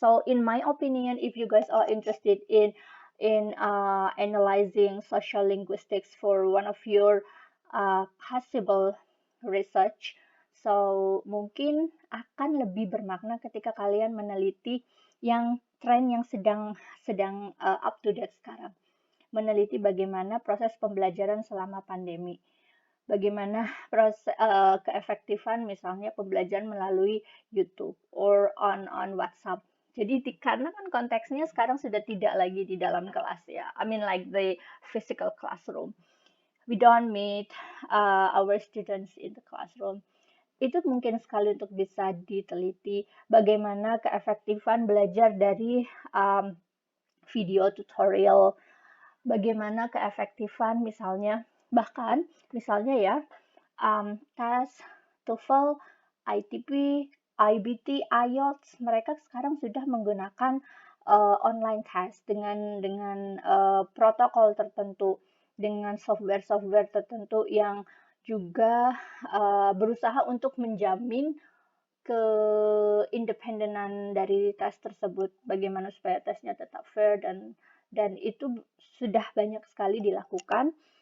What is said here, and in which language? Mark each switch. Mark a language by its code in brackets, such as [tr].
[en] So in my opinion, if you guys are interested in analyzing social linguistics for one of your possible research, [id] so mungkin akan lebih bermakna ketika kalian meneliti yang tren yang sedang up to date sekarang. Meneliti bagaimana proses pembelajaran selama pandemi. bagaimana keefektifan misalnya pembelajaran melalui YouTube [en] or on WhatsApp. [id] Jadi karena kan konteksnya sekarang sudah tidak lagi di dalam kelas ya. [en] I mean like the physical classroom. We don't meet our students in the classroom. [id] Itu mungkin sekali untuk bisa diteliti bagaimana keefektifan belajar dari video tutorial, bagaimana keefektifan misalnya, bahkan misalnya ya, tes TOEFL, ITP, IBT, IELTS, mereka sekarang sudah menggunakan online test dengan protokol tertentu, dengan software-software tertentu yang juga berusaha untuk menjamin keindependenan dari tes tersebut, bagaimana supaya tesnya tetap fair dan itu sudah banyak sekali dilakukan.